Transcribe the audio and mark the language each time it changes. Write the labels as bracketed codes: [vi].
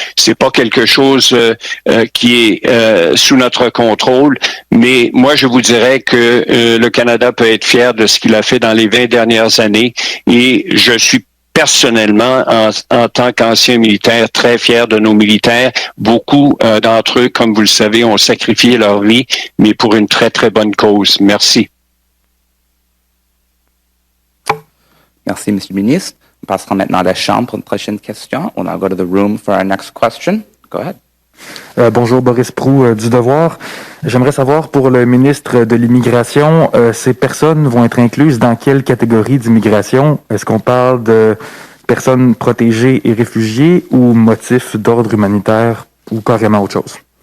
[fr] C'est pas quelque chose qui est sous notre contrôle, mais moi, je vous dirais que le Canada peut être fier de ce qu'il a fait dans les 20 dernières années et je suis personnellement, en tant qu'ancien militaire, très fier de nos militaires. Beaucoup d'entre eux, comme vous le savez, ont sacrifié leur vie, mais pour une très, très bonne cause. Merci. Merci, Monsieur le Ministre. On passera maintenant à la Chambre pour une prochaine question. On va [en] go to the room for our next question. Go ahead. [fr] Bonjour, Boris Proulx du Devoir. J'aimerais savoir pour le ministre de l'Immigration, ces personnes vont être incluses dans quelle catégorie d'immigration? Est-ce qu'on parle de personnes protégées et réfugiées ou motifs d'ordre humanitaire ou carrément autre chose?